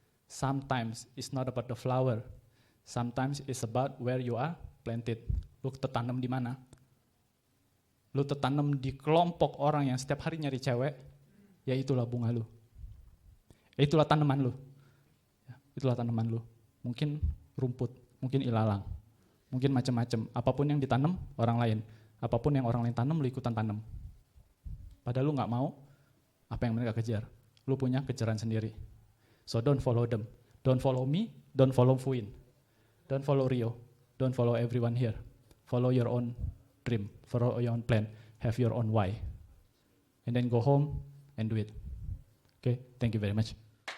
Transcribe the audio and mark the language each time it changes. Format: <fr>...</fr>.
<en>Sometimes it's not about the flower. Sometimes it's about where you are planted.</en> <id>Lu tertanam di mana? Lu tertanam di kelompok orang yang setiap hari nyari cewek, ya itulah bunga lu. Itulah tanaman lu. Ya, itulah tanaman lu. Mungkin rumput, mungkin ilalang, mungkin macam-macam. Apapun yang ditanam orang lain, apapun yang orang lain tanam lu ikutan tanam. Padahal lu nggak mau apa yang mereka kejar. Lu punya kejaran sendiri.</id> <en>So don't follow them. Don't follow me, don't follow Fuin. Don't follow Rio. Don't follow everyone here. Follow your own dream. Follow your own plan. Have your own why. And then go home and do it. Okay, thank you very much.</en>